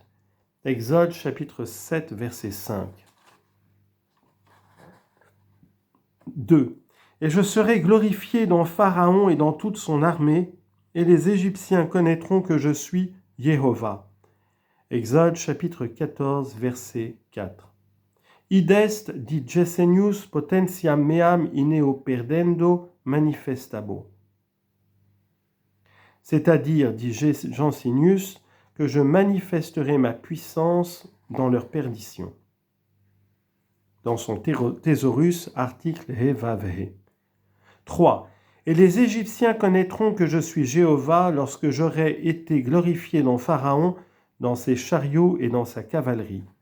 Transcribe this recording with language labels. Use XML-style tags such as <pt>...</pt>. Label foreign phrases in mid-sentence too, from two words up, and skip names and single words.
<fr>Exode chapitre 7, verset 5. 2. Et je serai glorifié dans Pharaon et dans toute son armée, et les Égyptiens connaîtront que je suis Jéhovah. Exode chapitre 14, verset 4.</fr> <la>Id est digessenius potentiam meam ineo perdendo manifestabo.</la> <fr>C'est-à-dire, dit Jansenius, que je manifesterai ma puissance dans leur perdition. Dans son Thésaurus, article He Vav He. 3. Et les Égyptiens connaîtront que je suis Jéhovah lorsque j'aurai été glorifié dans Pharaon, dans ses chariots et dans sa cavalerie.</fr>